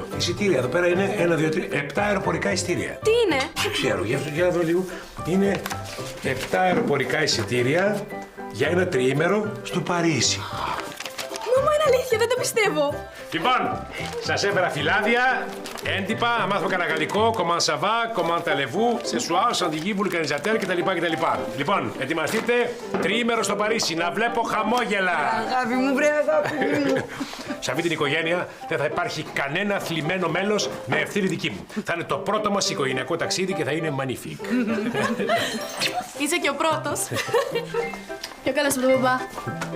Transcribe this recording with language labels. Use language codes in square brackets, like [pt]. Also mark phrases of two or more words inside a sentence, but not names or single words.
[el] Εισιτήρια, εδώ πέρα είναι 1, 2, 3, 7 αεροπορικά εισιτήρια. Τι είναι? Δεν ξέρω, για να δω λίγο. Είναι 7 αεροπορικά εισιτήρια για ένα τριήμερο στο Παρίσι. Μαμά, είναι αλήθεια, δεν το πιστεύω. Λοιπόν, σας έφερα φυλάδια, έντυπα, να μάθουμε κανένα γαλλικό, [fr] comment ça va, comment allez-vous, ce soir, chantilly, vulcanisateur κτλ. [el] Λοιπόν, ετοιμαστείτε, τριήμερο στο Παρίσι, να βλέπω χαμόγελα. Αγάπη μου, βρε αγάπη μου. Σε αυτή την οικογένεια δεν θα υπάρχει κανένα θλιμμένο μέλος με ευθύνη δική μου. Θα είναι το πρώτο μας οικογενειακό ταξίδι και θα είναι magnifique. Είσαι και ο πρώτος. Πιο καλά από τον μπαμπά.